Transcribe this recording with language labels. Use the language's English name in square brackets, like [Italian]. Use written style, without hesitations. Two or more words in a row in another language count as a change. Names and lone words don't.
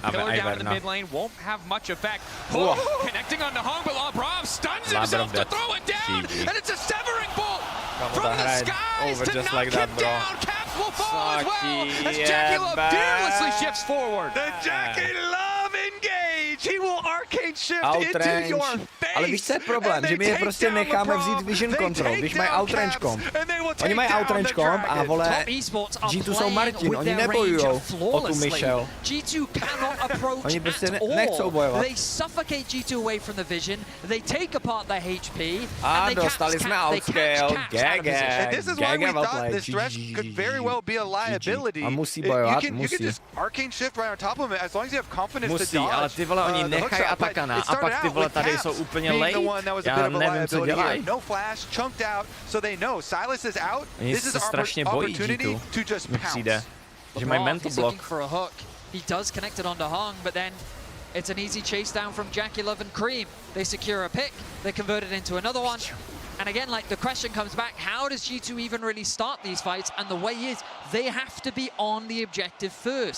[English] Pillar down in the mid lane won't have much effect. Connecting on the Hong, but Labrov stuns himself to throw it down, and it's a severing bolt from the skies to knock him down. Caps will fall as well as Jackie Love fearlessly shifts forward. The Jackie Love engage. He will arcane shift into your face. [Czech] Ale víš, co je problém? Že my je prostě necháme vzít [English] vision control, [Czech] když mají [English] outrange comp. [Czech] Oni mají [English] outrange comp [Czech] a vole, G2 jsou Martin, oni nebojujou o tu Michelle. [English] G2 cannot approach [Czech] oni prostě nechcou bojovat. [English] They suffocate G2 away from the vision, they take apart their HP, [Czech] a dostali jsme outscale, GG, [English] this is why we thought this dress could very well be a liability. [Czech] A musí bojovat, [English] you can just arcane shift right on top of it as long as you have confidence to dodge. [Czech] Ale ty vole, oni nechají Atakana a pak ty vole tady jsou úplně late. Já nevím, co dělají. [English] No flash, chunked out, so they know Silas is out. [Czech] Oni se strašně bojí G2, mi přijde, že mají [English] mental block. He does connect it onto Hong, but then it's an easy chase down from Jackie Love and Cream. They secure a pick, they convert it into another one. And again, like the question comes back, how does G2 even really start these fights? And the way is, they have to be on the objective first.